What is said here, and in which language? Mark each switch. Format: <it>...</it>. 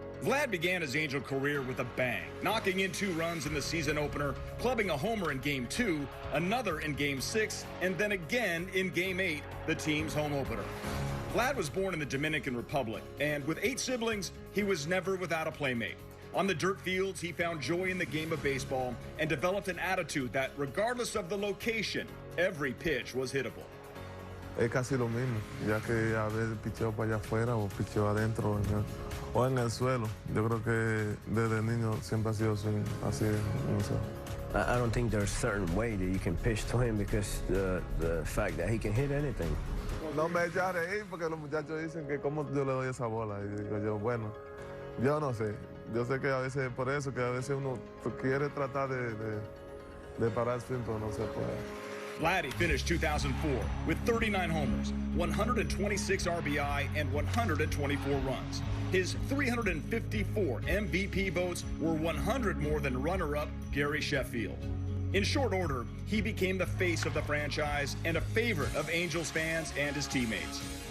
<en>Vlad began his Angel career with a bang, knocking in 2 runs in the season opener, clubbing a homer in Game 2, another in Game 6, and then again in Game 8, the team's home opener. Vlad was born in the Dominican Republic, and with 8 siblings, he was never without a playmate. On the dirt fields, he found joy in the game of baseball and developed an attitude that, regardless of the location, every pitch was hittable.</en> <es>Es casi lo mismo, ya que a veces picheo para allá afuera o picheo adentro o en el suelo. Yo creo que desde niño siempre ha sido así.</es> <en>I don't think there's a certain way that you can pitch to him because the fact that he can hit anything.</en> <es>No me echa a reír porque los muchachos dicen que cómo yo le doy esa bola. Y digo yo, bueno, yo no sé. Yo sé que a veces por eso, que a veces uno quiere tratar de parar siempre, pero no se puede.</es> <en>Vladdy finished 2004 with 39 homers, 126 RBI, and 124 runs. His 354 MVP votes were 100 more than runner-up Gary Sheffield. In short order, he became the face of the franchise and a favorite of Angels fans and his teammates.</en>